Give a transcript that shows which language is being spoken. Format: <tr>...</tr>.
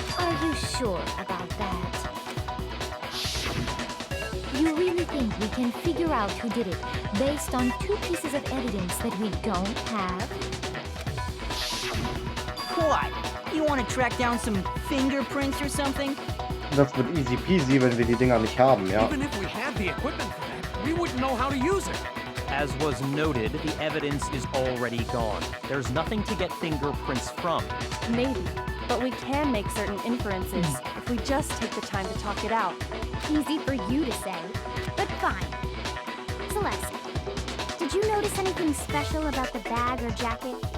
<en>Are you sure about that? You really think we can figure out who did it based on 2 pieces of evidence that we don't have? What? You want to track down some fingerprints or something?</en> <de>Das wird</de> <en>easy peasy,</en> <de>wenn wir die Dinger nicht haben, ja.</de> <en>Even if we had the equipment for that, we wouldn't know how to use it. As was noted, the evidence is already gone. There's nothing to get fingerprints from. Maybe, but we can make certain inferences if we just take the time to talk it out. Easy for you to say, but fine. Celeste, did you notice anything special about the bag or jacket?</en>